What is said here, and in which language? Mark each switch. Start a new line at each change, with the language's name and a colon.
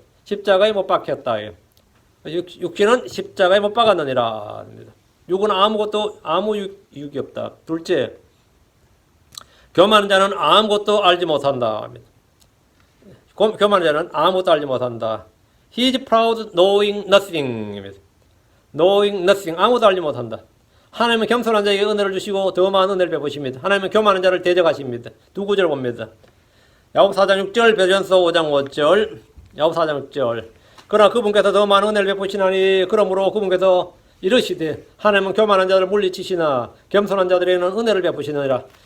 Korean: 십자가에 못 박혔다. 육신은 십자가에 못 박았느니라. 육은 아무 유익이 없다. 둘째, 교만한 자는 아무것도 알지 못한다. 교만한 자는 아무것도 알지 못한다.
English: He is proud knowing nothing. knowing nothing.
Korean: 아무것도 알지 못한다. 하나님은 겸손한 자에게 은혜를 주시고 더 많은 은혜를 베푸십니다. 하나님은 교만한 자를 대적하십니다. 두 구절 봅니다. 야고보 4장 6절, 베드로전서 5장 5절, 야고보 4장 6절. 그러나 그분께서 더 많은 은혜를 베푸시나니 그러므로 그분께서 이르시되 하나님은 교만한 자를 물리치시나 겸손한 자들에게는 은혜를 베푸시느니라.